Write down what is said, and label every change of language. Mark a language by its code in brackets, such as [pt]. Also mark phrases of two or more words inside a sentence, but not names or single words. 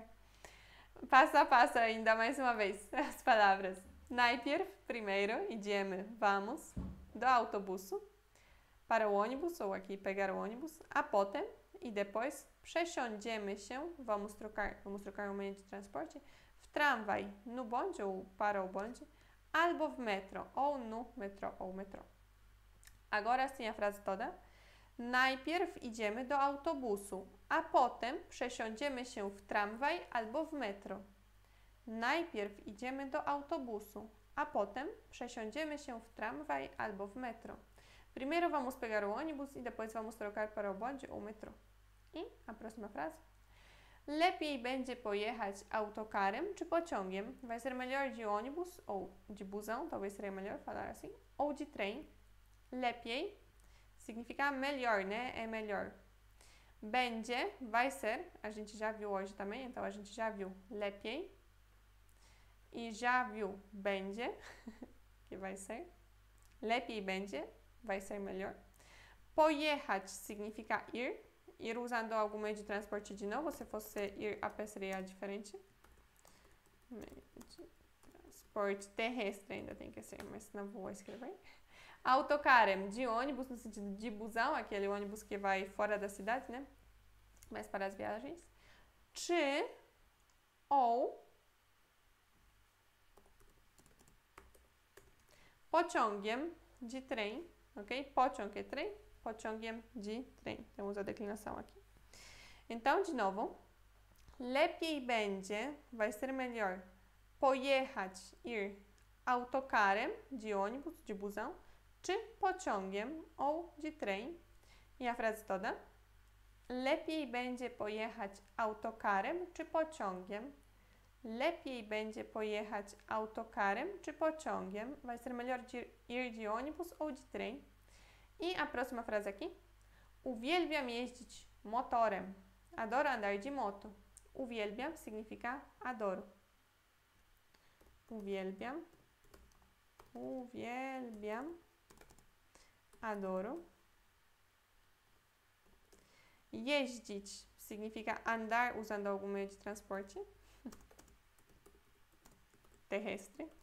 [pt] Passo a passo ainda, mais uma vez, as palavras. Najpierw, primeiro, idziemy, vamos, [pl] do autobusu, [pt] para o ônibus, ou aqui pegar o ônibus, [pl] a potem, [pt] e depois, [pl] przesiądziemy się, [pt] vamos trocar o meio de transporte, [pl] w tramwaj, [pt] no bonde, ou para o bonde, [pl] albo w metro, [pt] ou no metrô, ou metrô. Agora sim a frase toda. [pl] Najpierw idziemy do autobusu, a potem przesiądziemy się w tramwaj albo w metro. Najpierw idziemy do autobusu, a potem przesiądziemy się w tramwaj albo w metro. [pt] Primeiro vamos pegar o ônibus e depois vamos trocar para o bonde ou metrô. I a próxima frase. [pl] Lepiej będzie pojechać autocarem czy pociągiem? [pt] Vai ser melhor de ônibus ou de busão, talvez seria melhor falar assim, ou de trem. Lepiej significa melhor, né? É melhor. Będzie, vai ser, a gente já viu hoje também, então a gente já viu lepiej. E já viu będzie, que vai ser. [pl] Lepiej będzie, [pt] vai ser melhor. Pojechać significa ir usando algum meio de transporte de novo, se fosse ir a pé seria diferente. Meio de transporte terrestre ainda tem que ser, mas não vou escrever. Autocarem, de ônibus, no sentido de busão, aquele ônibus que vai fora da cidade, né? Mas para as viagens. Czy ou pociągiem, de trem, ok? Pociąg é trem, pociągiem de trem. Temos a declinação aqui. Então, de novo. [pl] Lepiej będzie, [pt] vai ser melhor, pojechać, ir, autocarem, de ônibus, de busão, [pl] czy pociągiem [pt] ou de trem. I a frase toda. [pl] Lepiej będzie pojechać autokarem czy pociągiem. Lepiej będzie pojechać autokarem czy pociągiem. [pt] Vai ser melhor ir de ônibus ou de trem. I a próxima frase aqui. [pl] Uwielbiam jeździć motorem. [pt] Adoro andar de moto. Uwielbiam significa adoro. Uwielbiam. Adoro. Jeździć significa andar usando algum meio de transporte terrestre.